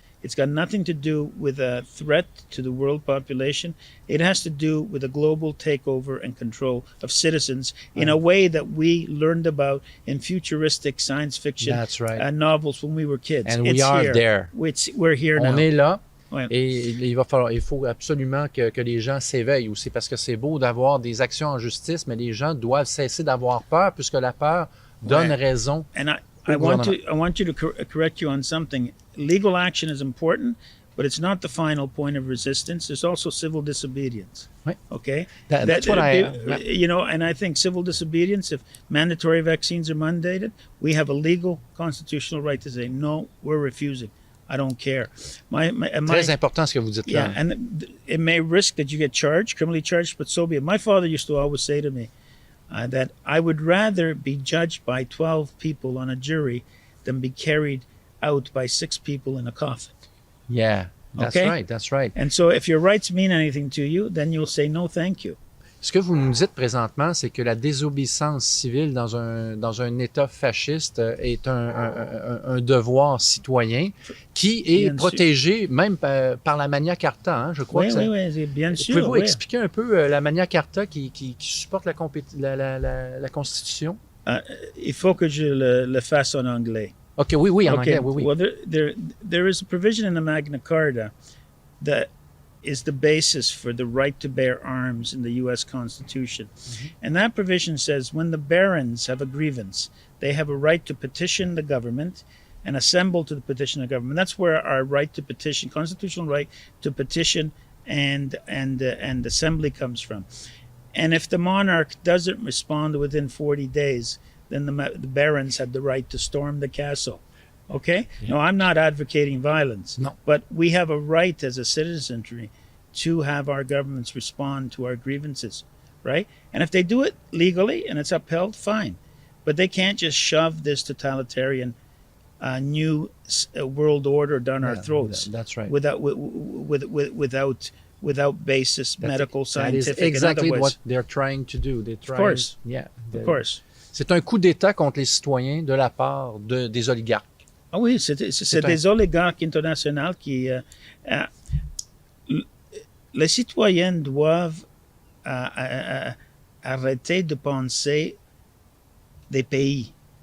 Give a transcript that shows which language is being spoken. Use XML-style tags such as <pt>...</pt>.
<en>It's got nothing to do with a threat to the world population. It has to do with a global takeover and control of citizens in a way that we learned about in futuristic science fiction novels when we were kids. And we are there. We're here now.</en> <fr>On est là. Ouais. Et il faut absolument que les gens s'éveillent aussi, parce que c'est beau d'avoir des actions en justice, mais les gens doivent cesser d'avoir peur, puisque la peur donne raison au gouvernement.</fr> <en>I want you to correct you on something. Legal action is important, but it's not the final point of resistance. There's also civil disobedience.</en> <fr>Oui.</fr> <en>Okay? That's what You know, and I think civil disobedience, if mandatory vaccines are mandated, we have a legal constitutional right to say, no, we're refusing. I don't care.</en> <fr>Très important ce que vous dites là.</fr> <en>Yeah, and it may risk that you get charged, criminally charged, but so be it. My father used to always say to me that I would rather be judged by 12 people on a jury than be carried out by 6 people in a coffin. Yeah, that's Okay? right, that's right. And so if your rights mean anything to you, then you'll say no thank you.</en> <fr>Ce que vous nous dites présentement, c'est que la désobéissance civile dans un État fasciste est un devoir citoyen qui est Bien protégé même par la Magna Carta, hein, je crois. Oui, que ça... oui, bien sûr. Pouvez-vous oui. expliquer un peu la Magna Carta qui supporte la Constitution? Il faut que je le fasse en anglais. OK, oui, en</fr> <en>Okay.</en> <fr>anglais, oui.</fr> <en>Well, there is a provision in the Magna Carta that is the basis for the right to bear arms in the U.S. Constitution. And that provision says when the barons have a grievance, they have a right to petition the government and assemble to petition the government. That's where our right to petition, constitutional right to petition and assembly comes from. And if the monarch doesn't respond within 40 days, then the barons have the right to storm the castle. Okay? Yeah. No, I'm not advocating violence. No. But we have a right as a citizenry to have our governments respond to our grievances, right? And if they do it legally and it's upheld, fine. But they can't just shove this totalitarian new world order down our throats. That's right. Without basis, medical, scientific, that is exactly and otherwise. what they're trying to do. Of course. Yeah. Of course.</en> <fr>C'est un coup d'État contre les citoyens de la part des oligarques. Ah oui, c'est des oligarques internationaux qui... les citoyens doivent arrêter de penser des pays.</fr>